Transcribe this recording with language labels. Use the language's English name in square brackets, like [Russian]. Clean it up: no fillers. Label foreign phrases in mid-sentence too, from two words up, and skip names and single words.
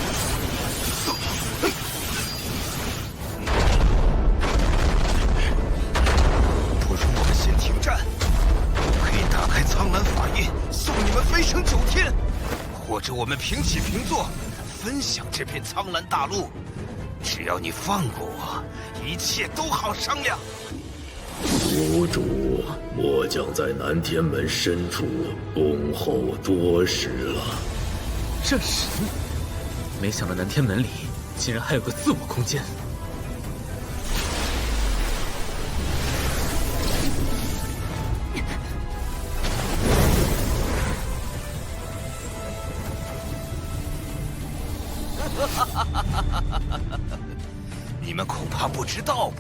[Chinese] 不如我们先停战，我可以打开苍蓝法印，送你们飞升9天，或者我们平起平坐，分享这片苍蓝大陆。只要你放过我，一切都好商量。吾主末将在南天门深處恭候多時了。这是，沒想到南天門裡竟然還有個自我空間。你們恐怕不知道吧？